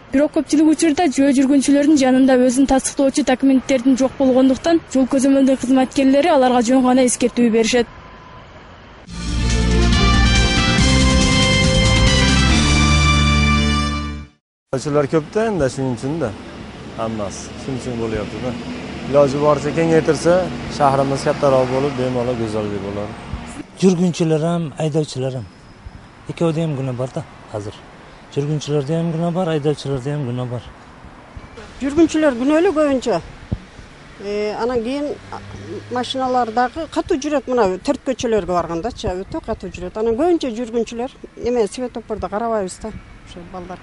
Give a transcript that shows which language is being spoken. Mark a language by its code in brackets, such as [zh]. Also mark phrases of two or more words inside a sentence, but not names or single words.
[ky] Бирок көпчүлүк учурда жөө жүргүнчүлөрдүн жанында өзүн тастыктоочу документтердин жок болгондуктан жол көзөмөлдөө кызматкерлери аларга жөн гана эскертүү беришет. Aydoочулар көп да, [uz] endi shuning uchun da hammasi shuning uchun bo'lyapti-da. Iloji boricha kengaytirsa, shahrimiz kattaroq bo'lib, bemalol go'zallik bo'ladi. [ky] Жүргүнчүлөр ham, айдоочулар ham. Экөөдө ham күнөө бар да азыр. Жүргүнчүлөрдө ham күнөө бар, айдоочуларда ham күнөө бар. Жүргүнчүлөр күнөөлүү көбүнчө. Анан кийин машиналардагы катуу жүрөт, мына төрт көчөлөргө баргандачы, өтө катуу жүрөт. Анан көбүнчө жүргүнчүлөр эме светофордо карабайбыз да, ошо балдар.